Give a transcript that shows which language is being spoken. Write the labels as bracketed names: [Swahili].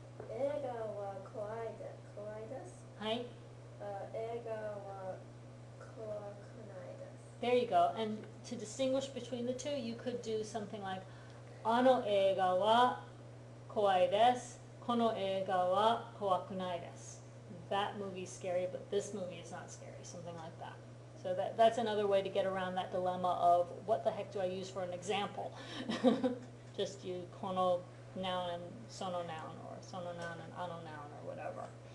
[Japanese] 映画は怖いです。はい. 映画は怖くないです。 [English] There you go. And to distinguish between the two, you could do something like [Japanese] あの映画は怖いです。この映画は怖くないです. [English] That movie's scary, but this movie is not scary. Something like that. So that's another way to get around that dilemma of what the heck do I use for an example? Just use この noun and その noun, or その noun and あの noun, or whatever.